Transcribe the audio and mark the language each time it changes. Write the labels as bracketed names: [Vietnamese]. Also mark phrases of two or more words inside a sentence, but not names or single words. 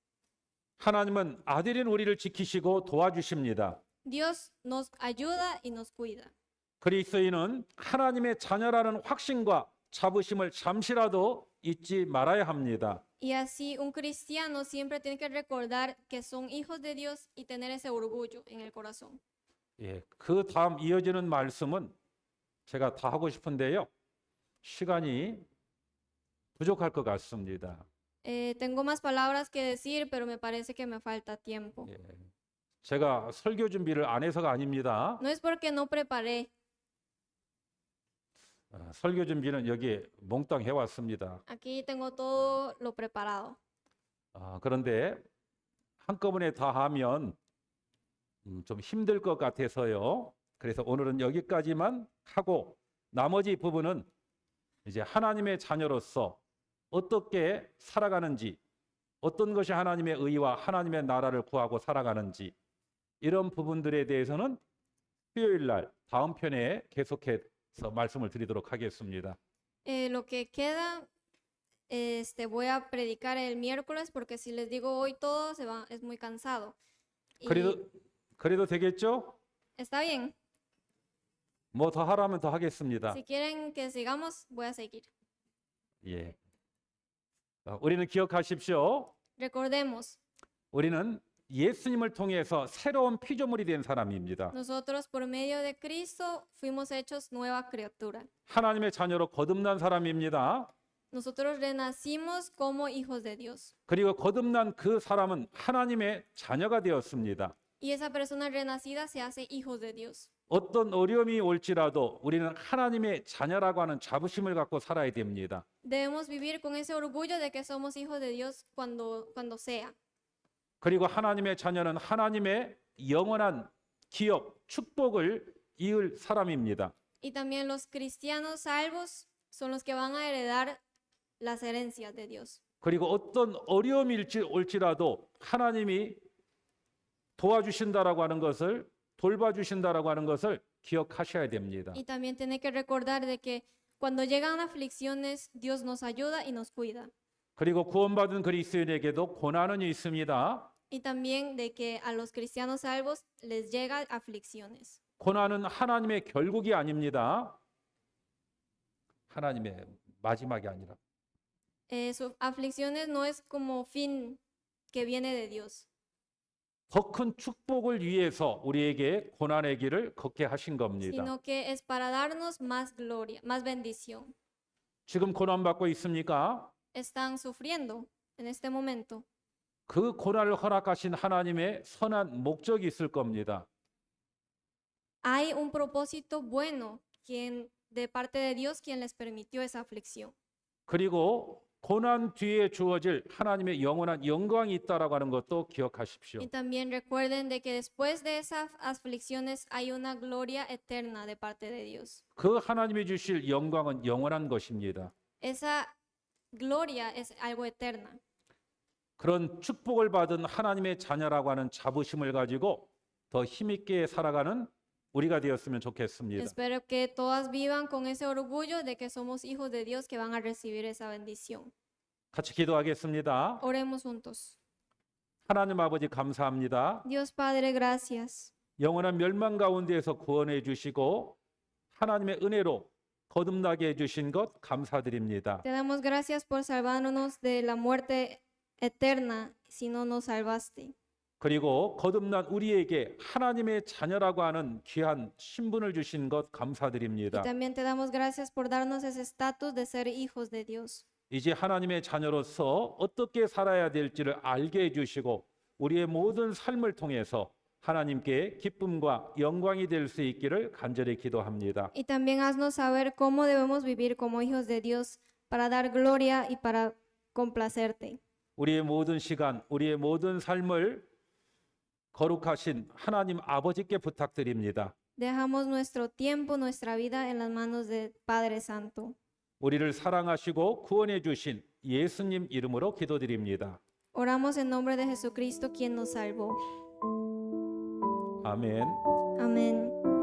[Korean] 하나님은 아들인 우리를 지키시고 도와주십니다. [Spanish] Dios nos ayuda y nos cuida. [Korean] 그리스도인은 하나님의 자녀라는 확신과 자부심을 잠시라도 잊지 말아야 합니다. [Spanish] Y así un cristiano siempre tiene que recordar que son hijos de Dios y tener ese orgullo en el corazón. [Korean] 예, 그 다음 이어지는 말씀은 제가 다 하고 싶은데요. 시간이 부족할 것 같습니다. [Spanish] Tengo más palabras que decir, pero me parece que me falta tiempo. [Korean] 예, 제가 설교 준비를 안 해서가 아닙니다. [Spanish] No es porque no preparé. [Korean] 설교 준비는 여기에 몽땅 해왔습니다. [Spanish] Aquí tengo todo lo preparado. [Korean] 그런데 한꺼번에 다 하면 좀 힘들 것 같아서요. 그래서 오늘은 여기까지만 하고 나머지 부분은 이제 하나님의 자녀로서 어떻게 살아가는지, 어떤 것이 하나님의 의와 하나님의 나라를 구하고 살아가는지 이런 부분들에 대해서는 수요일 날 다음 편에 계속해서 말씀을 드리도록 하겠습니다. [Spanish] Lo que queda, voy a predicar el miércoles porque si les digo hoy todo es muy cansado. Y [Korean] 그래도 되겠죠? [Spanish] está bien. [Korean] 뭐 더 하라면 더 하겠습니다. [Spanish] Si quieren que sigamos, voy a seguir. [Korean] 예. 우리는 기억하십시오. [Spanish] Recordemos, [Korean] 우리는 예수님을 통해서 새로운 피조물이 된 사람입니다. [Spanish] nosotros por medio de Cristo fuimos hechos nueva criatura. [Korean] 하나님의 자녀로 거듭난 사람입니다. [Spanish] Nosotros renacimos como hijos de Dios. [Korean] 그리고 거듭난 그 사람은 하나님의 자녀가 되었습니다. [Spanish] Y esa persona renacida se hace hijos de Dios. [Korean] 어떤 어려움이 올지라도 우리는 하나님의 자녀라고 하는 자부심을 갖고 살아야 됩니다. [Spanish] Debemos vivir con ese orgullo de que somos hijos de Dios cuando sea. [Korean] 그리고 하나님의 자녀는 하나님의 영원한 기업, 축복을 이을 사람입니다. [Spanish] Y también los cristianos salvos son los que van a heredar las herencias de Dios. [Korean] 그리고 어떤 어려움이 올지라도 하나님이 도와주신다라고 하는 것을, 돌봐주신다라고 하는 것을 기억하셔야 됩니다. [Spanish] Y también tiene que recordar de que cuando llegan aflicciones, Dios nos ayuda y nos cuida. [Korean] 그리고 구원받은 그리스도인에게도 고난은 있습니다. [Spanish] Y también de que a los cristianos salvos les llegan aflicciones. [Korean] 고난은 하나님의 결국이 아닙니다. 하나님의 마지막이 아니라. [Spanish] Sus aflicciones no es como fin que viene de Dios, [Korean] 더 큰 축복을 위해서 우리에게 고난의 길을 걷게 하신 겁니다. [Spanish] sino que es para darnos más gloria, más bendición. [Korean] 지금 고난받고 있습니까? [Spanish] Están sufriendo en este momento. [Korean] 그 고난을 허락하신 하나님의 선한 목적이 있을 겁니다. [Spanish] Hay un propósito bueno de parte de Dios quien les permitió esa aflicción. [Korean] 그리고 고난 뒤에 주어질 하나님의 영원한 영광이 있다라고 하는 것도 기억하십시오. [Spanish] Y también recuerden de que después de esas aflicciones hay una gloria eterna de parte de Dios. [Korean] 그 하나님이 주실 영광은 영원한 것입니다. [Spanish] Esa gloria es algo eterna. [Korean] 그런 축복을 받은 하나님의 자녀라고 하는 자부심을 가지고 더 힘있게 살아가는 우리가 되었으면 좋겠습니다. [Spanish] Espero que todas vivan con ese orgullo de que somos hijos de Dios que van a recibir esa bendición. [Korean] 같이 기도하겠습니다. [Spanish] Oremos juntos. [Korean] 하나님 아버지 감사합니다. [Spanish] Dios Padre, gracias. [Korean] 영원한 멸망 가운데에서 구원해 주시고 하나님의 은혜로 거듭나게 해 주신 것 감사드립니다. [Spanish] Te damos gracias por salvarnos de la muerte eterna si no nos salvaste. [Korean] 그리고 거듭난 우리에게 하나님의 자녀라고 하는 귀한 신분을 주신 것 [Spanish] Y [Korean] 감사드립니다. [Spanish] también te damos gracias por darnos ese estatus de ser hijos de Dios. [Korean] 이제 하나님의 자녀로서 어떻게 살아야 될지를 알게 해주시고 우리의 모든 삶을 통해서 하나님께 기쁨과 영광이 될 수 있기를 간절히 기도합니다. [Spanish] Y también haznos saber cómo debemos vivir como hijos de Dios para dar gloria y para complacerte. [Korean] 우리의 모든 시간, 우리의 모든 삶을 거룩하신 하나님 아버지께 부탁드립니다. [Spanish] Dejamos nuestro tiempo, nuestra vida en las manos del Padre Santo. [Korean] 우리를 사랑하시고 구원해 주신 예수님 이름으로 기도드립니다. [Spanish] Oramos en nombre de Jesucristo, quien nos salvó. [Korean] 아멘. [Spanish] Amén.